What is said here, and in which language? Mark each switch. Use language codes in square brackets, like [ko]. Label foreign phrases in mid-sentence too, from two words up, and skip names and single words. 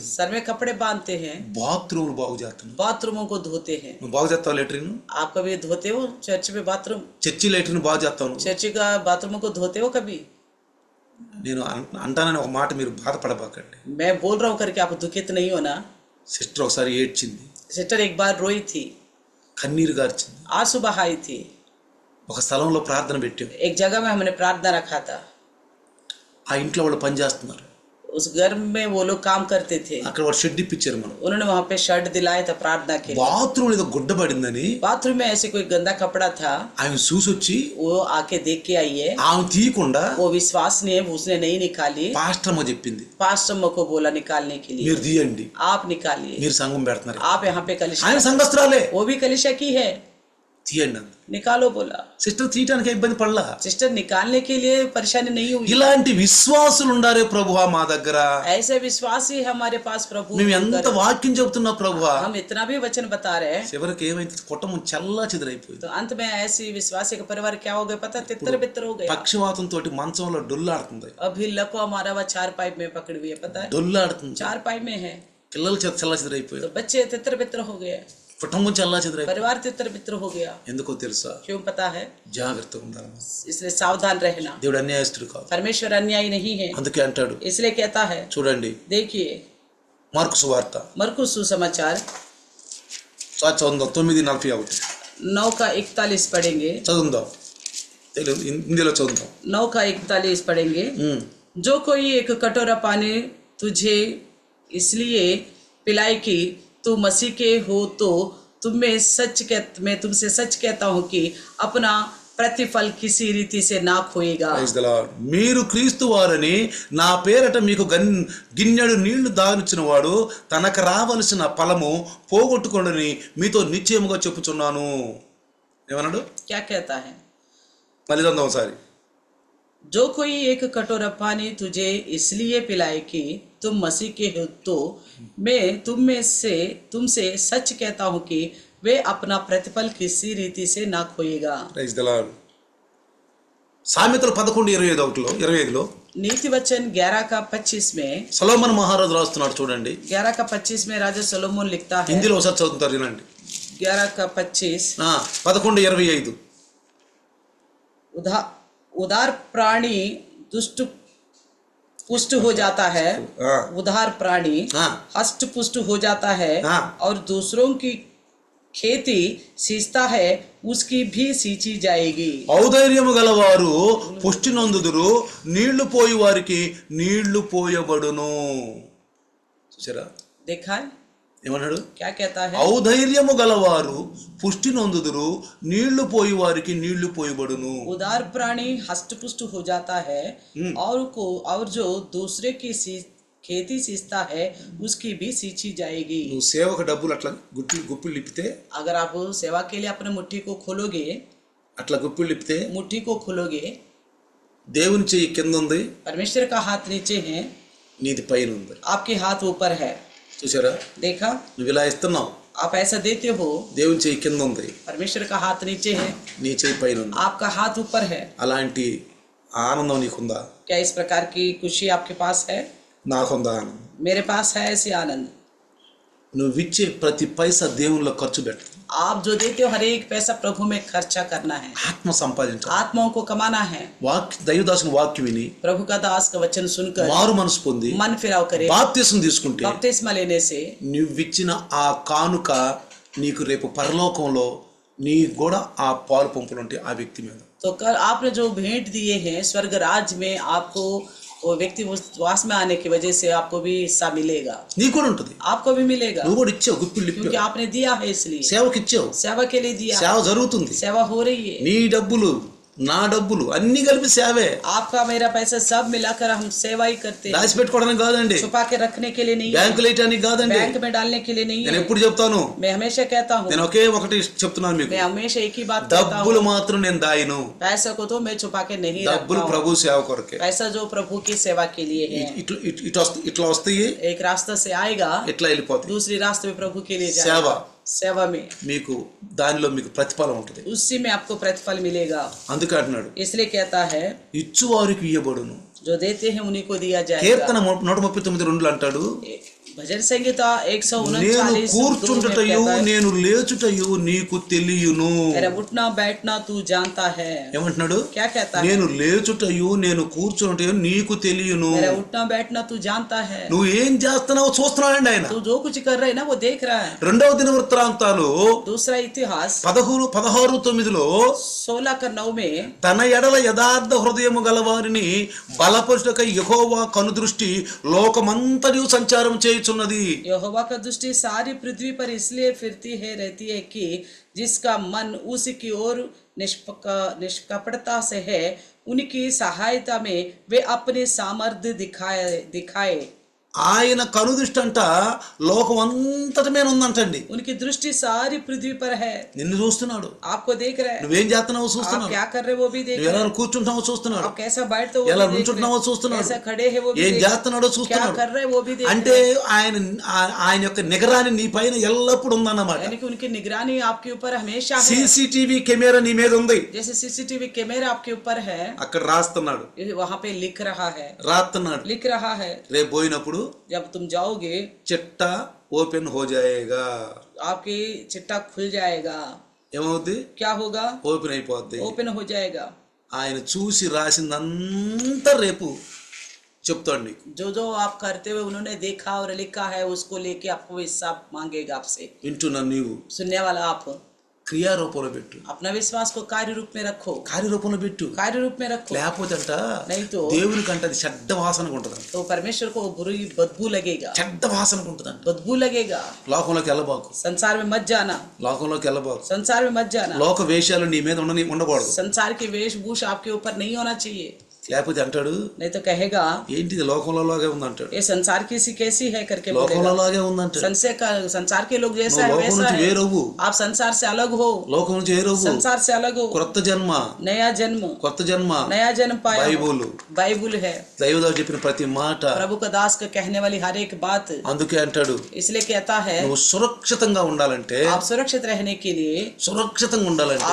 [hi] सर में कपड़े बांधते हैं, [te] బాత్రూమ్ బాగు చేస్తున్నావు. [hi] बाथरूमों को धोते हैं। [te] నువ్వు బాగు చేస్తావు లెటరీన్, [hi] आप कभी धोते हो चर्च में बाथरूम, [te] చర్చి లెటరీన్ బాగు చేస్తావు నువ్వు. [hi] चर्च का बाथरूमों को धोते हो कभी? [te] నేను అంటానని ఒక మాట మీరు బాధపడబాకండి. [hi] मैं बोल रहा हूँ करके आप दुखित नहीं हो ना। [te] సిస్టర్ ఒకసారి ఏడ్చింది, [hi] सिस्टर एक बार रोई थी, [te] కన్నీరు గార్చింది. [hi] आंसू बहाई थी। [te] ఒక స్థలంలో ప్రార్థన పెట్టాం, [hi] एक जगह में हमने प्रार्थना रखा था, [te] ఆ ఇంట్లో వాళ్ళు పని చేస్తున్నారు, [hi] उस घर में वो लोग काम करते थे, [te] అక్కడ వాడు షెడ్ ఇప్పించారు. మనం [hi] उन्होंने वहाँ पे शर्ट दिलाया था प्रार्थना के लिए। [te] బాత్రూమ్ ఏదో గుడ్డ పడిందని [hi] बाथरूम में ऐसे कोई गंदा कपड़ा था, [te] ఆమె చూసి వచ్చి [hi] वो आके देख के आई है, [te] ఆమె తీయకుండా [hi] वो विश्वास नहीं है, उसने नहीं निकाली, [te] పాస్టర్ అమ్మ చెప్పింది, [hi] पास्टर को बोला निकालने के लिए, [te] మీరు తీయండి, [hi] आप निकालिए, [te] మీరు సంఘం పెడుతున్నారు. [hi] आप यहाँ पे कलिशा, [te] ఆయన సంఘస్థురాలే, [hi] वो भी कलिशा की है, [te] తీయండి అంది. [hi] निकालो बोला। [te] సిస్టర్ తీయటానికి ఇబ్బంది పడలా. [hi] सिस्टर निकालने के लिए परेशानी नहीं हुई। [te] ఇలాంటి విశ్వాసులు ఉండారే ప్రభువా మా దగ్గర. [hi] ऐसे विश्वासी हमारे पास प्रभु। [te] మేము ఎంత వాక్యం చెబుతున్నా ప్రభువా, [hi] हम इतना भी वचन बता रहे हैं, [te] చివరికి ఏమైంది, కుటుంబం చల్లా చెదిరైపోయింది. [hi] तो अंत में ऐसी विश्वासी का परिवार क्या हो गया पता, तितर बितर हो गया। [te] పక్షవాతంతో మంచంలో డొల్లాడుతుంది. [hi] अभी लको हमारा वह चार पाइप में पकड़ी हुई है, पता है, [te] డొల్లాడుతుంది. [hi] चार पाइप में है, [te] పిల్లలు చల్లా చెదిరైపోయారు. [hi] तो बच्चे तितर बितर हो गए, [te] కుటుంబం చల్లా చెదిరైపోయింది. [hi] परिवार तितर बितर हो गया। [te] ఎందుకో తెలుసా? [hi] क्यों पता है? [te] జాగ్రత్తగా ఉండాలి. [hi] इसलिए सावधान रहना। [te] దేవుడు అన్యాయస్తుడు కాదు. [hi] परमेश्वर अन्यायी नहीं है, [te] అందుకే అంటాడు, [hi] इसलिए कहता है। [te] చూడండి [hi] देखिए [te] మార్కు సువార్త [hi] मरकुस सुसमाचार [te] చదువుదాం 9:41. [hi] 9 का 41 पढ़ेंगे। [te] చదువుదాం, తెలుగు హిందీలో చదువుదాం. [hi] 9 का 41 पढ़ेंगे। जो कोई एक कटोरा पानी तुझे इसलिए पिलाए कि तू मसीह के हो, तो मैं तुमसे सच कहता हूँ कि अपना प्रतिफल किसी रीति से ना खोएगा। [en] Praise the Lord. [te] మీరు క్రీస్తు వారని నా పేరట మీకు గిన్నెడు నీళ్లు దానిచ్చిన వాడు తనకు రావలసిన ఫలము పోగొట్టుకొనని మీతో నిశ్చయముగా చెప్పుచున్నాను. ఏమన్నాడు? [hi] क्या कहता है? [te] మళ్ళీ చదువుదాం ఒకసారి. [hi] जो कोई एक कटोरा पानी तुझे इसलिए पिलाए कि तुम मसीह के हो, तो मैं तुमसे सच कहता हूँ कि वे अपना प्रतिफल किसी रीति से ना खोएगा। [en] Praise the Lord. [te] సామెతలు 11:25లో [hi] नीति वचन 11 का 25 में, [te] సొలొమోను మహారాజు రాస్తున్నాడు చూడండి. [hi] 11 का 25 में राजा सोलोमन लिखता है। [te] హిందీలో ఒకసారి చదువుతారు వినండి. [hi] 11 का 25 11:25. उदार प्राणी दुष्ट पुष्ट हो जाता है, उदार प्राणी हष्ट पुष्ट हो जाता है, और दूसरों की खेती सींचता है उसकी भी सींची जाएगी। [te] ఔదార్యము గలవారు పుష్టి నొందుదురు, నీళ్లు పోయి వారికి నీళ్లు పోయబడును. చూసారా? [hi] देखा है [te] ఏమన్నాడు? [hi] क्या कहता है? [te] ఔదార్యము గలవారు పుష్టి నొందుదురు, నీళ్లు పోయి వారికి నీళ్లు పోయబడును. [hi] उदार प्राणी हष्ट पुष्ट हो जाता है और जो दूसरे की खेती सींचता है उसकी भी सींची जाएगी। [te] నువ్వు సేవకు డబ్బులు అట్లా గుప్పిళ్ళు ఇప్పితే, [hi] अगर आप सेवा के लिए अपने मुट्ठी को खोलोगे, [te] అట్లా గుప్పిళ్ళు ఇప్పితే [hi] मुट्ठी को खोलोगे, [te] దేవుని చెయ్యి కింద ఉంది, [hi] परमेश्वर का हाथ नीचे है, [te] నీది పైన ఉంది. [hi] आपके हाथ ऊपर है। [te] చూసారా? [hi] देखा? [te] నువ్వు ఇలా ఇస్తున్నావు, [hi] आप ऐसा देते हो, [te] దేవుని చెయ్యి కింద ఉంది, [hi] परमेश्वर का हाथ नीचे है, [te] నీ చెయ్యి పైన ఉంది. [hi] आपका हाथ ऊपर है। [te] అలాంటి ఆనందం నీకుందా? [hi] क्या इस प्रकार की खुशी आपके पास है? [te] నాకుందా ఆనందం. [hi] मेरे पास है ऐसी आनंद। [te] నువ్వు ఇచ్చే ప్రతి పైసా దేవునిలో ఖర్చు పెట్టు. [hi] आप जो देते हो हर एक पैसा प्रभु में खर्चा करना है, [te] ఆత్మ సంపాదించాలి. [hi] आत्माओं को कमाना है। [te] దైవదాసుని వాక్యం విని [hi] प्रभु का दास का वचन सुनकर [te] మారు మనసు పొంది [hi] मन फिराव करे, [te] బాప్తిసం తీసుకుంటే [hi] बपतिस्मा लेने से [te] నువ్విచ్చిన ఆ కానుక నీకు రేపు పరలోకంలో నీ కూడా ఆ పాలు పంపులు ఉంటాయి ఆ వ్యక్తి మీద. [hi] तो कल आपने जो भेंट दिए हैं स्वर्ग राज में, आपको वो व्यक्ति वास में आने की वजह से आपको भी हिस्सा मिलेगा, [te] నీకు కూడా ఉంటుంది. [hi] आपको भी मिलेगा, [te] నువ్వు కూడా ఇచ్చావు, గుప్పిళ్ళు [hi] क्योंकि [te] ఇప్పావు, [hi] आपने दिया है, इसलिए [te] సేవకి ఇచ్చావు, [hi] सेवा के लिए दिया, [te] సేవ జరుగుతుంది. [hi] सेवा हो रही है। [te] నీ డబ్బులు నా డబ్బులు అన్ని కలిపి సేవే. [hi] आपका मेरा पैसा सब मिलाकर हम सेवा ही करते हैं, [te] దాచిపెట్టుకోవడానికి కాదండి, [hi] छुपा के रखने के लिए नहीं, [te] బ్యాంకులు వేయటానికి కాదండి. [hi] बैंक में डालने के लिए नहीं [te] నేను [hi] है। [te] ఎప్పుడు చెప్తాను, [hi] मैं हमेशा कहता हूँ, [te] నేను ఒకే ఒకటి చెప్తున్నాను మీకు, [hi] मैं हमेशा एक ही बात कहता [te] డబ్బులు [hi] हूँ, [te] మాత్రం నేను దాయను. [hi] पैसा को तो मैं छुपा के नहीं रखता [te] డబ్బులు [hi] हूँ, [te] ప్రభు సేవ కొరకే. [hi] पैसा जो प्रभु की सेवा के लिए है। [te] ఇట్లా వస్తాయి, [hi] एक रास्ता से आएगा, [te] ఇట్లా వెళ్ళిపోతాయి. [hi] दूसरी रास्ते में प्रभु के लिए [te] సేవ [hi] जाएगा, सेवा में [te] మీకు దానిలో మీకు ప్రతిఫలం ఉంటుంది. [hi] उसी में आपको प्रतिफल मिलेगा। [te] అందుకే అంటున్నాడు, [hi] इसलिए कहता है [te] ఇచ్చువారికి ఇయ్యబడును. [hi] जो देते हैं उन्हीं को दिया जाएगा। [te] కీర్తన 139:2 అంటాడు, [hi] भजन संहिता [te] నేను 139 కూర్చుంటటయు నేను లేచుటయు నీకు తెలియను. [hi] मेरा उठना बैठना तू जानता है। [te] ఏమంటున్నాడు? [hi] क्या कहता है? [te] నేను లేచుటయు నేను కూర్చుంటయు నీకు తెలియను. [hi] मेरा उठना बैठना तू जानता है। [te] నువ్వు ఏం చేస్తున్నావో చూస్తున్నాడండి ఆయన. [hi] तू जो कुछ कर रहा है ना वो देख रहा है। [te] రెండవ దినవృత్తాంతాలు [hi] दूसरा इतिहास 16:9 16:9 में [te] తన ఎడల యథార్థ హృదయము గలవారిని బలపరుచుటకై యెహోవా కనుదృష్టి లోకమంతయు సంచారం చేయుచున్నది. [hi] यहोवा का दृष्टि सारी पृथ्वी पर इसलिए फिरती है रहती है कि जिसका मन उसकी ओर निष्कपटता से है, उनकी सहायता में वे अपने सामर्थ्य दिखाए। [te] ఆయన కనుదృష్టి అంట లోకం అంతటి మీద ఉందంటండి. [hi] उनकी दृष्टि सारी पृथ्वी पर है, [te] నిన్ను చూస్తున్నాడు, [hi] आपको देख रहा है, [te] నువ్వేం చేస్తున్నావో [hi] आप [te] చూస్తున్నాడు, [hi] क्या कर रहे हो वो भी देख [te] నువ్వు [hi] रहा [te] ఎలా [hi] है, [te] కూర్చుంటావో చూస్తున్నాడు, [hi] आप कैसा बैठते हो वो [te] ఎలా [hi] भी देख [te] నుంచుంటున్నావో [hi] रहे हैं, [te] చూస్తున్నాడు, [hi] कैसा खड़े हैं वो भी [te] ఏం [hi] देख [te] చేస్తున్నాడో [hi] रहे हैं, क्या [te] చూస్తున్నాడు. [hi] कर रहे हैं वो भी देख [te] అంటే [hi] रहे हैं। [te] ఆయన యొక్క నిగరాన్ని నీ పైన ఎల్లప్పుడూ ఉందన్నమాట. [hi] यानी कि उनकी निगरानी आपके ऊपर हमेशा है, [en] CCTV camera [te] నీ మీద ఉంది. [hi] जैसे [en] CCTV camera [hi] आपके ऊपर है, [te] అక్కడ రాస్తున్నాడు, [hi] वहां पे लिख रहा है, [te] రాస్తున్నాడు. రేపు పోయినప్పుడు [hi] जब तुम जाओगे चिट्टा ओपन हो जाएगा. आपकी चिट्टा खुल जाएगा, [te] ఏమవుద్ది? [hi] क्या होगा? [te] ఓపెన్ అయిపోద్ది. [hi] ओपन हो जाएगा। [te] ఆయన చూసి రాసిందంతా రేపు చెప్తాడు నీకు. [hi] जो जो आप करते हुए उन्होंने देखा और लिखा है उसको लेके आपको हिसाब मांगेगा आपसे। [te] వింటున్నా నీవు [hi] सुनने वाला आप [te] క్రియారూపంలో పెట్టు, [hi] अपना विश्वास को कार्य रूप में रखो, [te] కార్యరూపంలో పెట్టు. [hi] कार्य रूप में रखो, [te] లేకపోతే అంట [hi] नहीं तो [te] దేవునికి అంట అది చెడ్డ వాసనగా ఉంటదంట. [hi] तो परमेश्वर को बुरी बदबू लगेगा, [te] చెడ్డ వాసనగా ఉంటదంట. [hi] बदबू लगेगा। [te] లోకంలోకి వెళ్ళబాకు, [hi] संसार में मत जाना, [te] లోకంలోకి వెళ్ళబాకు. [hi] संसार में मत जाना, [te] లోక వేషాలు నీ మీద ఉండకూడదు. [hi] संसार की वेशभूषा आपके ऊपर नहीं होना चाहिए, [te] లేకపోతే అంటాడు [hi] नहीं तो कहेगा [te] ఏంటిది లోకంలోలాగే ఉందంటాడు. [hi] ये संसार की कैसी है करके बोलेगा। [te] లోకంలోలాగే ఉందంటాడు. [hi] संसार के लोग जैसा है [te] లోకం [hi] वैसा [te] నుంచి [hi] है, [te] వేరవు, [hi] आप संसार से अलग हो, [te] లోకం నుంచి వేరవు. [hi] संसार से अलग हो, [te] కొత్త జన్మ, [hi] नया जन्म, [te] కొత్త జన్మ [hi] नया जन्म पाया हो। [te] బైబుల్, [hi] बाइबुल है, [te] దైవదాసు చెప్పిన ప్రతి మాట. [hi] प्रभु का दास का कहने वाली हर एक बात, [te] అందుకే అంటాడు [hi] इसलिए कहता है [te] నువ్వు సురక్షితంగా ఉండాలంటే, [hi] आप सुरक्षित रहने के लिए, [te] సురక్షితంగా ఉండాలంటే